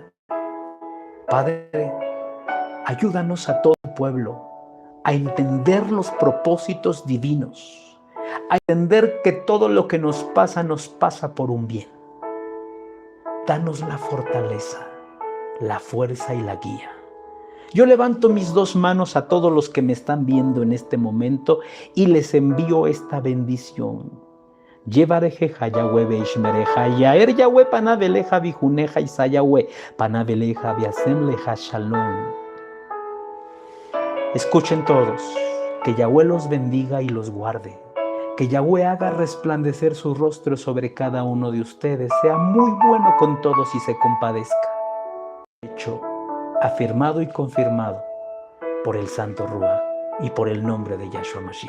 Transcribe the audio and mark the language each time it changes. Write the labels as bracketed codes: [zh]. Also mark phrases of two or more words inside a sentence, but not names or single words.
[es] Padre, ayúdanos a todo el pueblo a entender los propósitos divinos, a entender que todo lo que nos pasa por un bien. Danos la fortaleza, la fuerza y la guía. Yo levanto mis dos manos a todos los que me están viendo en este momento y les envío esta bendición. [he] יברכך יהוה וישמרך יאר יהוה פניו אליך ויחנך ישא יהוה פניו אליך וישם לך שלום. [es] Escuchen todos, que Yahweh los bendiga y los guarde. Que Yahweh haga resplandecer su rostro sobre cada uno de ustedes, sea muy bueno con todos y se compadezca. Hecho, afirmado y confirmado por el Santo Ruach y por el nombre de Yahshua Mashiach.